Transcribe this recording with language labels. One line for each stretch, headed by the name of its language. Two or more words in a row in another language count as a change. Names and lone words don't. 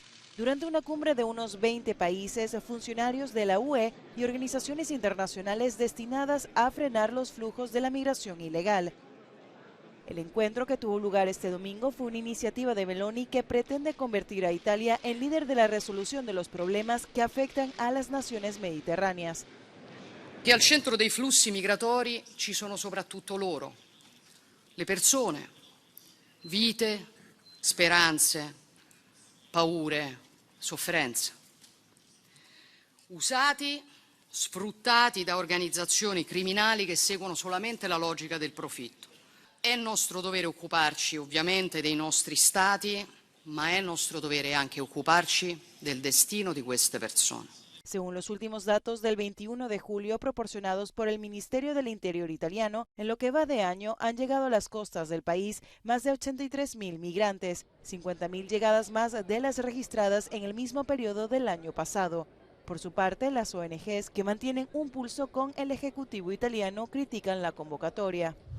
Spanish: Durante una cumbre de unos 20 países, funcionarios de la UE y organizaciones internacionales destinadas a frenar los flujos de la migración ilegal. El encuentro, que tuvo lugar este domingo, fue una iniciativa de Meloni que pretende convertir a Italia en líder de la resolución de los problemas que afectan a las naciones mediterráneas.
Italian: Che al centro dei flussi migratori ci sono soprattutto loro, le persone, vite, speranze, paure, sofferenze, usati, sfruttati da organizzazioni criminali che seguono solamente la logica del profitto. È nostro dovere occuparci ovviamente dei nostri stati, ma è nostro dovere anche occuparci del destino di queste persone.
Spanish: Según los últimos datos del 21 de julio proporcionados por el Ministerio del Interior italiano, en lo que va de año han llegado a las costas del país más de 83.000 migrantes, 50.000 llegadas más de las registradas en el mismo periodo del año pasado. Por su parte, las ONGs que mantienen un pulso con el Ejecutivo italiano critican la convocatoria.